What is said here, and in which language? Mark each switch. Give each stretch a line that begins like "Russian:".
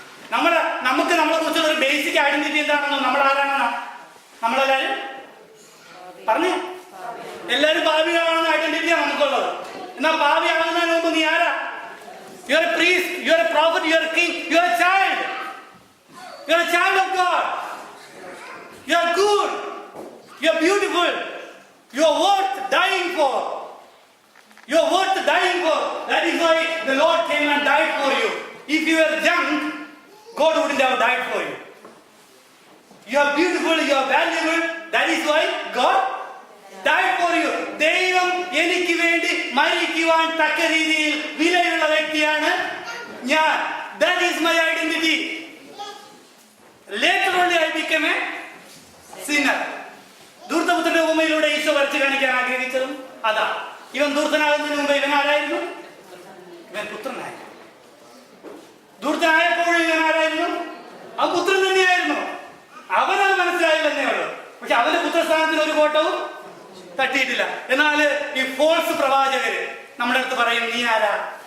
Malayalam: നമുക്ക് നമ്മളെ കുറിച്ചുള്ള ഒരു ബേസിക് ഐഡന്റിറ്റി എന്താണെന്നോ, നമ്മൾ ആരാണെന്നാ? നമ്മളെല്ലാരും പറഞ്ഞു, എല്ലാരും പാപികളാണെന്ന ഐഡന്റിറ്റിയാണ് നമുക്കുള്ളത്. എന്നാൽ പാപിയാകുന്നതിന് മുമ്പ് നീ ആരാ?
English: You are a priest, you are a prophet, you are a king, you are a child. You are a child of God. You are good. You are beautiful. You are worth dying for. You are worth dying for. That is why the Lord came and died for you. If you were young, God wouldn't have died for you. You are beautiful. You are valuable. That is why God died for you.
Malayalam: ദൈവം എനിക്ക് വേണ്ടി മരിക്കുവാൻ തക്ക രീതിയിൽ വിലയുള്ള വ്യക്തിയാണ് ഞാൻ.
English: That is my identity. Later only I became a sinner.
Malayalam: ധൂർത്തപുത്രന്റെ ഉപമയിലൂടെ Isho വരച്ചു കാണിക്കാൻ ആഗ്രഹിച്ചതും അതാ. ഇവൻ ധൂർത്തനാകുന്നതിന് മുമ്പ് ഇവൻ ആരായിരുന്നു? ഇവൻ പുത്രനായിരുന്നു. ധൂർത്തനായപ്പോഴും ഇവൻ ആരായിരുന്നു? അവൻ പുത്രൻ തന്നെയായിരുന്നു. അവനത് മനസ്സിലായില്ലെന്നേ ഉള്ളൂ. പക്ഷെ അവന്റെ പുത്രസ്ഥാനത്തിന് ഒരു കോട്ടവും തട്ടിയിട്ടില്ല. എന്നാൽ ഈ ഫോൾസ് പ്രവാചകര് നമ്മുടെ അടുത്ത് പറയും, നീ ആരാ?